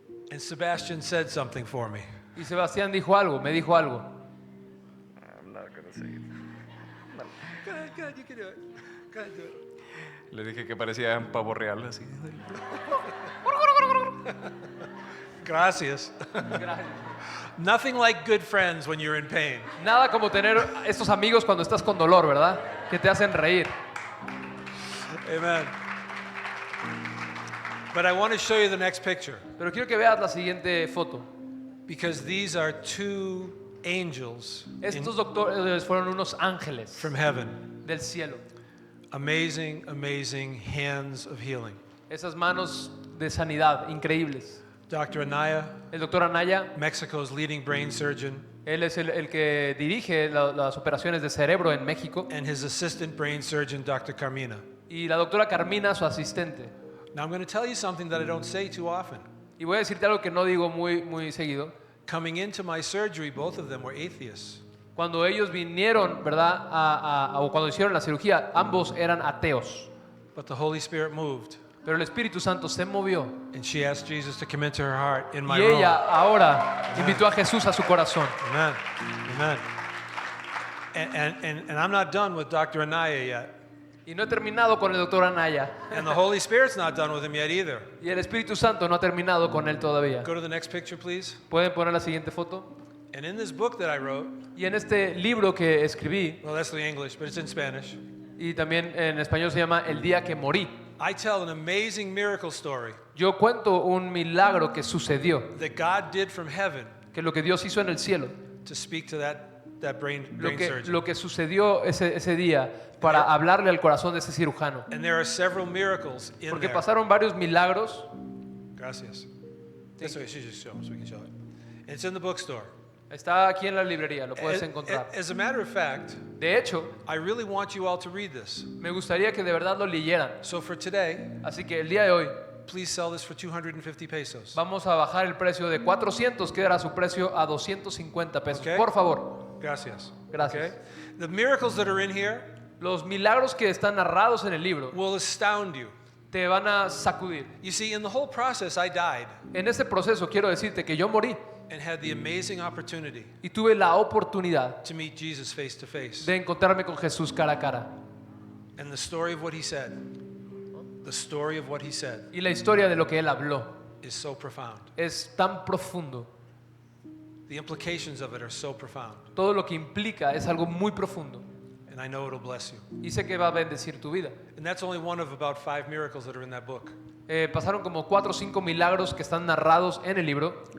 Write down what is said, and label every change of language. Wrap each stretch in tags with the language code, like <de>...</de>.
<en>And Sebastian said something for me.</en> <es>Y Sebastián dijo algo, me dijo algo.</es> <en>I'm not gonna say it. Go ahead, you can do it. Go ahead, do it.</en> <es>Le dije que parecía un pavo real así. Gracias. Gracias.</es> <en>Nothing like good friends when you're in pain.</en> <es>Nada como tener estos amigos cuando estás con dolor, ¿verdad? Que te hacen reír.</es> <en>Amen. But I want to show you the next picture</en> <es>Pero quiero que veas la siguiente foto.</es> <en>because these are two angels</en> <es>Estos doctores fueron unos ángeles</es> <en>from heaven.</en> <es>del cielo.</es> <en>Amazing, amazing hands of healing.</en> <es>Esas manos de sanidad increíbles.</es> <en>Dr. Anaya,</en> <es>El doctor Anaya,</es> <en>Mexico's leading brain surgeon,</en> <es>él es el que dirige las operaciones de cerebro en México.</es> <en>and his assistant brain surgeon, Dr. Carmina.</en> <es>Y la doctora Carmina, su asistente.</es> <en>Now, I'm going to tell you something that I don't say too often.</en> <es>Y voy a decirte algo que no digo muy seguido.</es> <en>Coming into my surgery, both of them were atheists.</en> <es>Cuando ellos vinieron, ¿verdad? O cuando hicieron la cirugía, ambos eran ateos.</es> <en>But the Holy Spirit moved,</en> <es>Pero el Espíritu Santo se movió.</es> <en>and she asked Jesus to come into her heart in my</en> <es>Y</es> <en>room.</en> <es>ella ahora invitó a Jesús a su corazón.</es> <en>Amen. Amen. And I'm not done with Dr. Anaya yet.</en> <es>Y no he terminado con el doctor Anaya.</es> <en>And the Holy Spirit's not done with him yet either.</en> <es>Y el Espíritu Santo no ha terminado con él todavía.</es> <en>Go to the next picture, please.</en> <es>¿Pueden poner la siguiente foto?</es> <en>And in this book that I wrote,</en> <es>Y en este libro que escribí,</es> <en>well, that's the English, but it's in Spanish,</en> <es>y también en español se llama El día que morí,</es> <en>I tell an amazing miracle story</en> <es>yo cuento un milagro que sucedió,</es> <en>that God did from heaven</en> <es>que lo que Dios hizo en el cielo,</es> <en>to speak to that brain surgeon.</en> <es>lo que sucedió ese día para hablarle al corazón de ese cirujano.</es> <en>And there are several miracles in</en> <es>Porque</es> <en>there.</en> <es>pasaron varios milagros. Gracias.</es> <en>This way, she just show us, we can show it. It's in the bookstore.</en> <es>Está aquí en la librería, lo puedes encontrar.</es> <en>as a matter of fact,</en> <es>De hecho,</es> <en>I really want you all to read this.</en> <es>me gustaría que de verdad lo leyeran.</es> <en>So for today,</en> <es>Así que el día de hoy,</es> <en>please sell this for 250 pesos.</en> <es>Vamos a bajar el precio de 400, que era su precio, a 250 pesos.</es> <en>Okay.</en> <es>Por favor. Gracias. Gracias.</es> <en>Okay? The miracles that are in here</en> <es>Los milagros que están narrados en el libro</es> <en>will astound you.</en> <es>te van a sacudir.</es> <en>You see, in the whole process, I died</en> <es>En este proceso quiero decirte que yo morí</es> <en>and had the amazing opportunity</en> <es>y tuve la oportunidad</es> <en>to meet Jesus face to face.</en> <es>de encontrarme con Jesús cara a cara.</es> <en>And the story of what he said, the story of what he said</en> <es>Y la historia de lo que él habló</es> <en>is so profound.</en> <es>es tan profundo.</es> <en>The implications of it are so profound.</en> <es>Todo lo que implica es algo muy profundo.</es> <en>And I know it'll bless you.</en> <es>Y sé que va a bendecir tu vida.</es> <en>And that's only one of about 5 miracles that are in that book.</en> <es>Pasaron como 4 o 5 milagros que están narrados en el libro.</es>